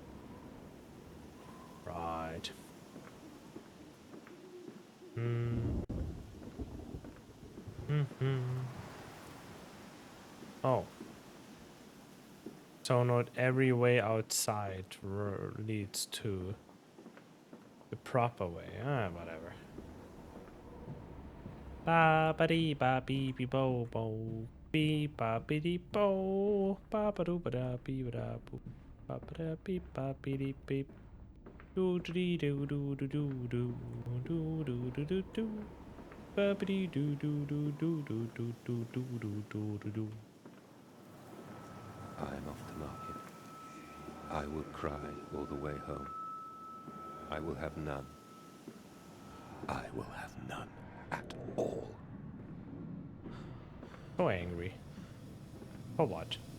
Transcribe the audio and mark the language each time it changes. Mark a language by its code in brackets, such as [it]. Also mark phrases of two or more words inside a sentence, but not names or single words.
[en] Right. Oh. So not every way outside leads to the proper way. Ah, whatever. Ba ba dee ba bee bee bo bo. Bee ba bee dee bo. Ba ba doo ba da bee ba da boo. Ba ba da bee ba bee dee beep. Do do dee do do do do do. Do do do do do. Ba ba dee do do do do do do do do do do do do. I am off to market. I will cry all the way home. I will have none. I will have none at all. So angry. For what?